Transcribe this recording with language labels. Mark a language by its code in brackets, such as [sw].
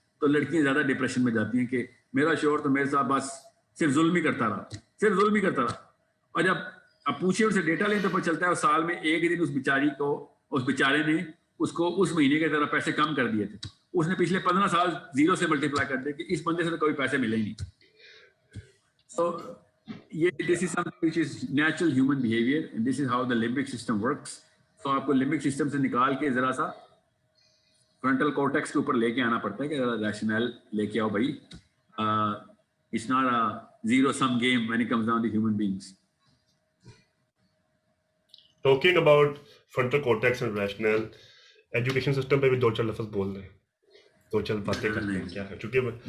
[ur] تو لڑکیاں زیادہ ڈپریشن میں جاتی ہیں کہ میرا شوہر تو میرے ساتھ بس صرف ظلم ہی کرتا رہا. اور جب اب پوچھے ان سے ڈیٹا لیں تو پتہ چلتا ہے وہ سال میں ایک دن اس بیچارے نے اس کو اس مہینے کے طرح پیسے کم کر دیے تھے. اس نے پچھلے 15 سال 0 سے ملٹیپلائی کر دیا کہ اس بندے سے تو کوئی پیسے ملے ہی نہیں. [en] So یہ this is something which is natural human behaviour and this is how the limbic system works. [ur] تو آپ کو لمبک سسٹم سے نکال کے ذرا سا فرنٹل کورٹیکس کے اوپر لے کے آنا پڑتا ہے کہ ذرا ریشنل لے کے آؤ بھائی. [en] It's not a zero sum game when it comes down to human beings. Talking about frontal cortex and rational, [ur] education system پہ بھی دو چار لفظ بول رہے ہیں, دو چار باتیں کرتے ہیں کیا ہے, چونکہ